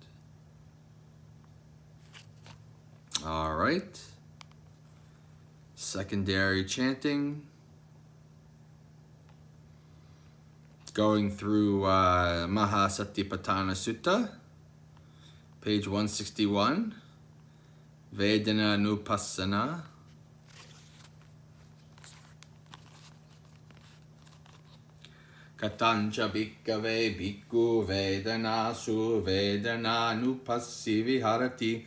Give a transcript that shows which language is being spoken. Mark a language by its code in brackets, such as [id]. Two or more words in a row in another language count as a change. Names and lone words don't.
[en] All right. Secondary chanting. Going through Mahasatipatthana Sutta. Page 161, Vedana Nupassana. [pi] Katancha bhikkave bhikkhu vedanasu vedana nupassi viharati.